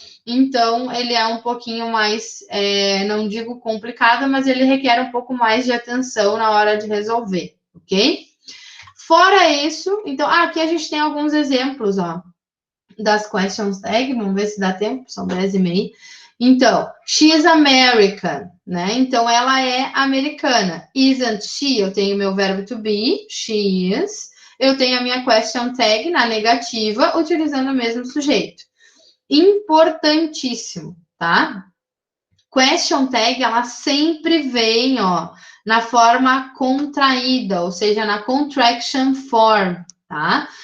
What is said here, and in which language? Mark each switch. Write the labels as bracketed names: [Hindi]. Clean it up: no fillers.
[Portuguese] Então, ele é um pouquinho mais, não digo complicado, mas ele requer um pouco mais de atenção na hora de resolver, ok? Fora isso, então, aqui a gente tem alguns exemplos, ó, das questions tag, vamos ver se dá tempo, são 10h30. [English] Então, she is American, né? [Portuguese] Então, ela é americana. [English] Isn't she? [Portuguese] Eu tenho meu verbo to be, she is. Eu tenho a minha question tag na negativa, utilizando o mesmo sujeito. Importantíssimo, tá? Question tag, ela sempre vem, ó, na forma contraída, ou seja, na contraction form, tá?